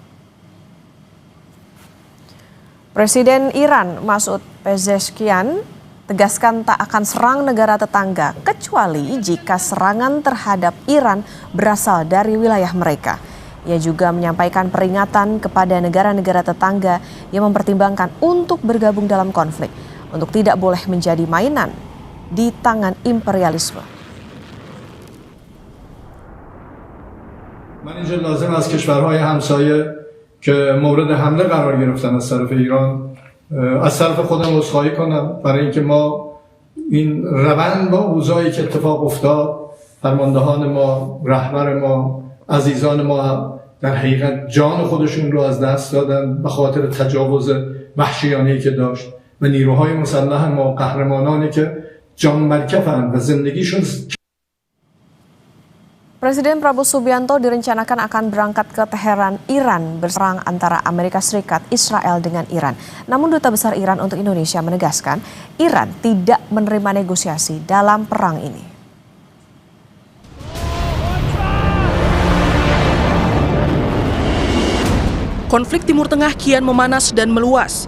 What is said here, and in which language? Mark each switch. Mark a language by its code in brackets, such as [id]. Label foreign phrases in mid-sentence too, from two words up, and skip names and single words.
[id] Presiden Iran Masoud Pezeshkian tegaskan tak akan serang negara tetangga kecuali jika serangan terhadap Iran berasal dari wilayah mereka. Ia juga menyampaikan peringatan kepada negara-negara tetangga yang mempertimbangkan untuk bergabung dalam konflik untuk tidak boleh menjadi mainan di tangan imperialisme. [fa] من اینجا لازم از کشورهای همسایه که مورد حمله قرار گرفتن از طرف ایران از طرف خودم عذرخواهی کنم برای اینکه ما این روند با اوضاعی که اتفاق افتاد، فرماندهان ما، رهبر ما، عزیزان ما در حقیقت جان خودشون رو از دست دادن به خاطر تجاوز وحشیانه‌ای که داشت و نیروهای مسلح ما قهرمانانی که جان مرکفند و زندگیشون. [id] Presiden Prabowo Subianto direncanakan akan berangkat ke Teheran, Iran, berserang antara Amerika Serikat, Israel dengan Iran. Namun Duta Besar Iran untuk Indonesia menegaskan Iran tidak menerima negosiasi dalam perang ini. Konflik Timur Tengah kian memanas dan meluas.